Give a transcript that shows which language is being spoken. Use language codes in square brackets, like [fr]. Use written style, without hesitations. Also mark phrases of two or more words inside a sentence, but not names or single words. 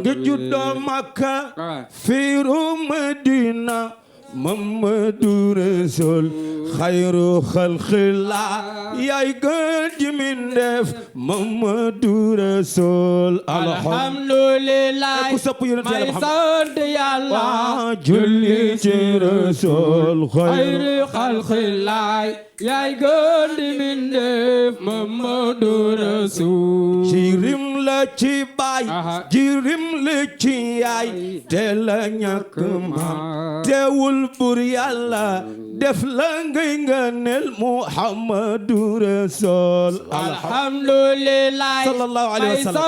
[ar] جد مكة في مدينة محمد رسول خير خلق الله يا جد من دف محمد رسول الحمد لله [wo] ku sopp yonent Yàlla may Muhammad sant Yàlla julli ci Rasul [ar] خير خلق الله يا جد من دف محمد رسول [wo] jirim la ci baay jirim la ci yaay te la ñàkk maam teewul bur Yàlla def la ngay ngëneel Muhammadu Rasul [ar] alhamdulillah صلى الله عليه وسلم